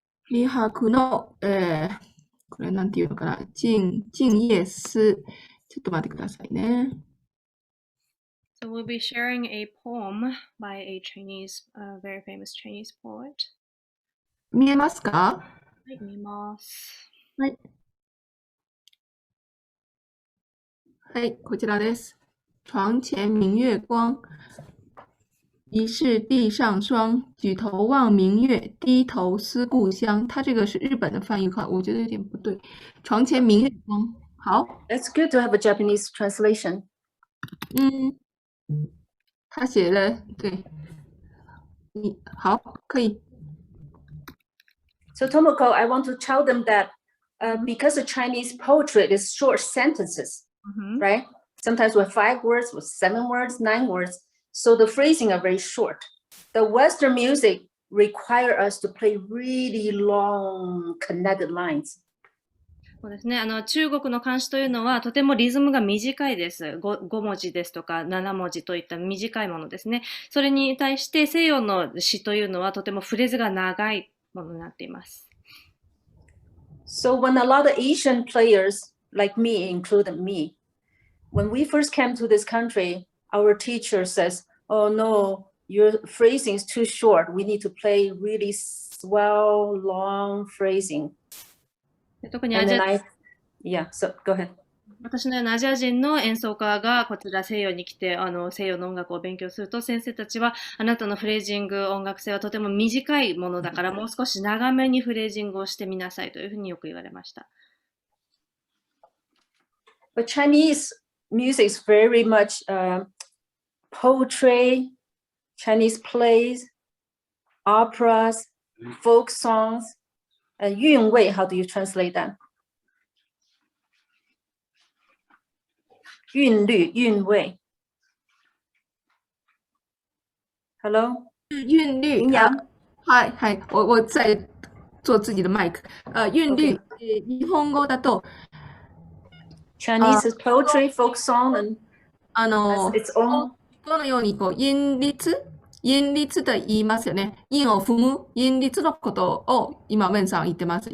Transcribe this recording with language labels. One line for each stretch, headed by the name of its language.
Japanese: 李白の、これなんていうのかな。静夜思。ちょっと待ってくださいね。
English: So we'll be sharing a poem by a Chinese, very famous Chinese poet.
Japanese: 見えますか？はい、見ます。はい。はい、こちらです。
Chinese: 床前明月光，疑是地上霜。举头望明月，低头思故乡。它这个是日本的翻译款，我觉得有点不对。床前明月光，好。
English: It's good to have a Japanese translation.
Chinese: 他写的对，好，可以。
English: So Tomoko, I want to tell them that because the Chinese poetry is short sentences, right? Sometimes with 5 words, with 7 words, 9 words. So the phrasing are very short. The Western music require us to play really long connected lines.
Japanese: そうですね。中国の漢詩というのはとてもリズムが短いです。 5文字ですとか7文字といった短いものですね。それに対して西洋の詩というのはとてもフレーズが長いものになっています。
English: So when a lot of Asian players, like me, including me, when we first came to this country, our teacher says, "Oh no, your phrasing is too short. We need to play really swell, long phrasing."
Japanese: 特にアジア、
English: Yeah, so go ahead.
Japanese: 私のようなアジア人の演奏家がこちら西洋に来て西洋の音楽を勉強すると先生たちはあなたのフレージング音楽性はとても短いものだからもう少し長めにフレージングをしてみなさいというふうによく言われました。
English: But Chinese music is very much poetry, Chinese plays, operas, folk songs. 韵味, how do you translate that?
Chinese: 韵律, 韵味.
English: Hello?
Chinese: 韵律
Japanese: はいはい、
Chinese: 我在做自己的麦克。
Japanese: 韵律、日本語だと
English: Chinese is poetry, folk song, and has its own.
Japanese: このように、韻律と言いますよね。韻を踏む、韻律のことを今、ウェンさん言ってます。